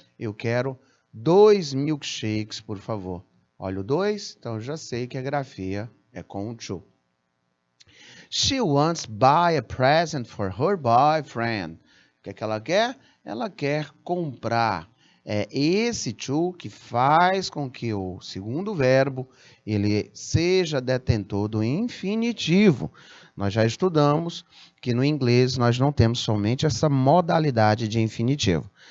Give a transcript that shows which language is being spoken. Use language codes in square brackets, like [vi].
[pt] Eu quero 2 milkshakes, por favor. Olha o 2, então eu já sei que a grafia é com o to. [en] She wants to buy a present for her boyfriend. [pt] O que é que ela quer? Ela quer comprar. É esse to que faz com que o segundo verbo ele seja detentor do infinitivo. Nós já estudamos que no inglês nós não temos somente essa modalidade de infinitivo.